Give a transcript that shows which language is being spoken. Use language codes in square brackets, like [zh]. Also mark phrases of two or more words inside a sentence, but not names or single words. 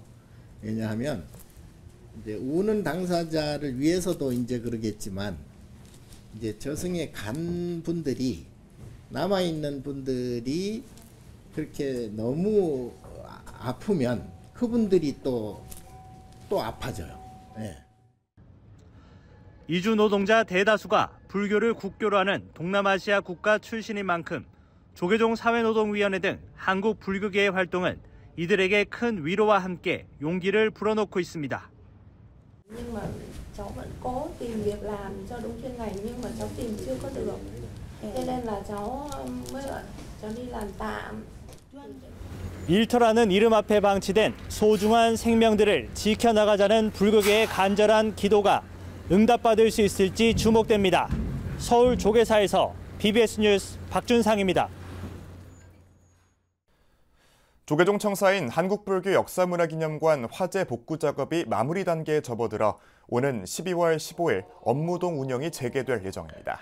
[ko] 왜냐하면 이제 우는 당사자를 위해서도 이제 그러겠지만 이제 저승에 간 분들이 남아 있는 분들이 그렇게 너무 아프면 그분들이 또 아파져요. 네. 이주 노동자 대다수가 불교를 국교로 하는 동남아시아 국가 출신인 만큼 조계종 사회노동위원회 등 한국 불교계의 활동은 이들에게 큰 위로와 함께 용기를 불어넣고 있습니다. [vi] Nhưng mà cháu vẫn cố tìm việc làm cho đúng chuyên ngành nhưng mà cháu tìm chưa có được. Cho nên là cháu mới bảo cháu đi làm tạm. [ko] 일터라는 이름 앞에 방치된 소중한 생명들을 지켜나가자는 불교계의 간절한 기도가 응답받을 수 있을지 주목됩니다. 서울 조계사에서 BBS 뉴스 박준상입니다. 조계종 청사인 한국불교 역사문화기념관 화재 복구 작업이 마무리 단계에 접어들어 오는 12월 15일 업무동 운영이 재개될 예정입니다.